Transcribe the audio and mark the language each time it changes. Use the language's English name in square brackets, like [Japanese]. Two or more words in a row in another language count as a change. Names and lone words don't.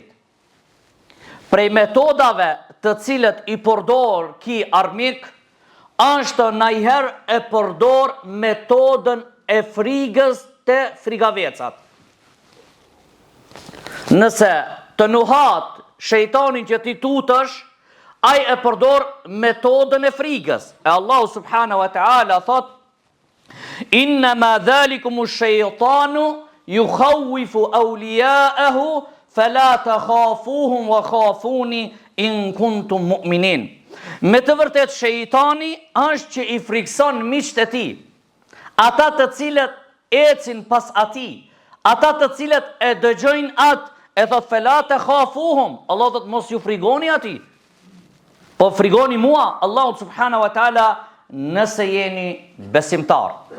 [Albanian] Prej metodave të cilët i përdor ky armik është ndajherë e përdor metodën e frigës të frigavecat. Nëse të nuhat shejtanin që ti tutësh, ai e përdor metodën e frigës. [Arabic] E الله سبحانه وتعالى thot: إنما ذلكم الشيطان يخوف أولياءه فلا تخافوهم وخافون إن كنتم مؤمنين. [Albanian] Me të vërtet shejtani është që i frikson miqtë e tij, ata të cilët ecin pas atij, ata të cilët e dëgjojnë atë, e thot [Arabic] فلا تخافوهم, [Albanian] Allah thot mos ju frigoni atij, po frigoni mua, Allahu [Arabic] سبحانه وتعالى, [Albanian] nëse jeni besimtar.